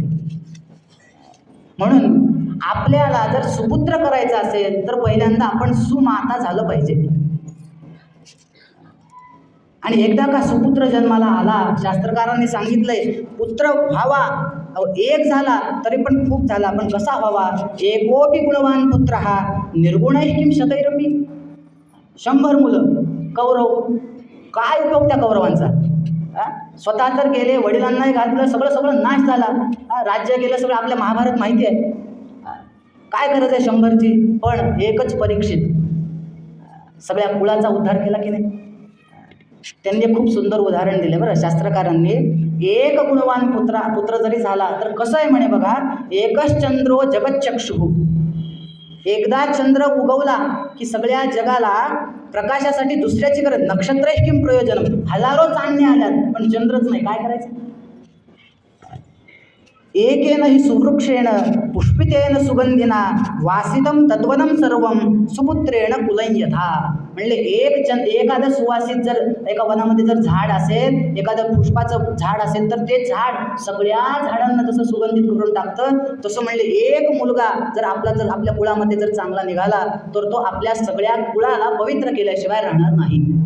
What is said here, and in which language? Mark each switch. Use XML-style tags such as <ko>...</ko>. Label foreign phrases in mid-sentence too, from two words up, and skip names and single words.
<mr>म्हणून आपल्याला जर सुपुत्र करायचं असेल तर पहिल्यांदा आपण सुमाता झालं पाहिजे. आणि एकदा का सुपुत्र जन्माला आला, शास्त्रकारांनी सांगितलंय, पुत्र व्हावा, एक झाला तरी पण खूप झाला, पण कसा व्हावा?</mr> <sa>एकोपी गुणवान पुत्र हा निर्गुणैः किं शतैरपि.</sa> <mr>100 मुलं कौरव, काय उपयोग त्या कौरवांचा? स्वतः तर गेले, वडिलांनाही घातलं, सगळं नाश झाला, राज्य गेलं सगळं, आपल्या महाभारत माहिती आहे. काय गरज आहे 100ची? पण एकच परीक्षित सगळ्या कुळाचा उद्धार केला की नाही? त्यांनी खूप सुंदर उदाहरण दिले बरं शास्त्रकारांनी. एक गुणवान पुत्र जरी झाला तर कसं आहे म्हणे बघा,</mr> <sa>एकच चंद्रो जगच्चक्षुः,</sa> <mr>एकदा चंद्र उगवला की सगळ्या जगाला प्रकाशासाठी दुसऱ्याची गरज.</mr> <sa>नक्षत्रैः किं प्रयोजनम,</sa> <mr>हजारो चांदण्या आल्यात पण चंद्रच नाही, काय करायचं?</mr> <sa>एकेन हि सुवृक्षेण पुष्पितेन सुगंधिना वासितम तद्वनं सर्वं सुपुत्रेण कुलयथा.</sa> <mr>म्हणले एखादं सुवासित जर एका वनामध्ये जर झाड असेल, एखादं पुष्पाचं झाड असेल तर ते झाड सगळ्या झाडांना जसं सुगंधित करून टाकतं, तसं म्हणले एक मुलगा जर आपल्या कुळामध्ये जर चांगला निघाला तर तो आपल्या सगळ्या कुळाला पवित्र केल्याशिवाय राहणार नाही.</mr>